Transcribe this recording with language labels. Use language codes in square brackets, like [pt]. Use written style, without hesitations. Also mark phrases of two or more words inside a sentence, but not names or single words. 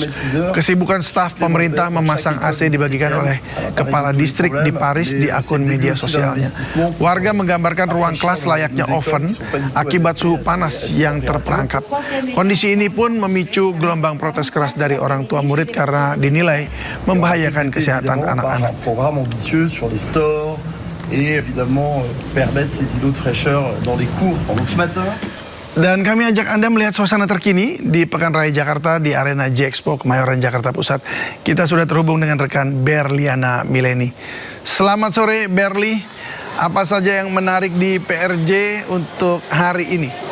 [id] Kesibukan staf pemerintah memasang AC dibagikan oleh kepala distrik di Paris di akun media sosialnya. Warga menggambarkan ruang kelas layaknya oven akibat suhu panas yang terperangkap. Kondisi ini pun memicu gelombang protes keras dari orang tua murid karena dinilai membahayakan kesehatan anak-anak. [fr] Sur les stores et évidemment permettre ces îlots de fraîcheur dans les cours. Donc ce matin. [id] Dan kami ajak Anda melihat suasana terkini di Pekan Raya Jakarta di Arena J-Expo Kemayoran Jakarta Pusat. Kita sudah terhubung dengan rekan Berliana Mileni. Selamat sore Berli, apa saja yang menarik di PRJ untuk hari ini?